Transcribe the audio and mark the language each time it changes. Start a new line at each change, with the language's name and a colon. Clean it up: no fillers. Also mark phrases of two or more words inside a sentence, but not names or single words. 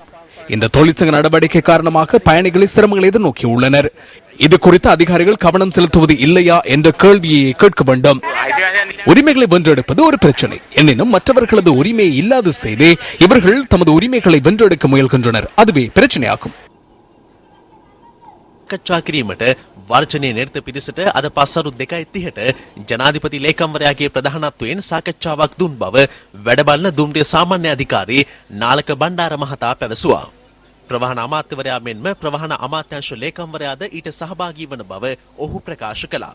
Tamil: இந்த தொழிற்சங்க நடவடிக்கை காரணமாக பயணிகளை சிரமங்கள் எதிர்நோக்கியுள்ளனர். இது குறித்து அதிகாரிகள் கவனம் செலுத்துவது இல்லையா என்ற கேள்வியை கேட்க வேண்டும். உரிமைகளை வென்றெடுப்பது ஒரு பிரச்சனை. எனினும் மற்றவர்களது உரிமையை இல்லாது செய்து இவர்கள் தமது உரிமைகளை வென்றெடுக்க முயல்கின்றனர். அதுவே பிரச்சனையாகும்.
Sinhala: වර්ජනය නිර්ත පිරිසට අද පස්සරු 2:30ට ජනාධිපති ලේකම්වරයාගේ ප්‍රධානත්වයෙන් සාකච්ඡාවක් දුන් බව වැඩබලන දුම්රිය සාමාන්‍ය අධිකාරී නාලක බණ්ඩාර මහතා පැවසුවා. ප්‍රවාහන අමාත්‍යවරයා මෙන්ම ප්‍රවාහන අමාත්‍යාංශ ලේකම්වරයාද ඊට සහභාගී වන බව ඔහු ප්‍රකාශ කළා.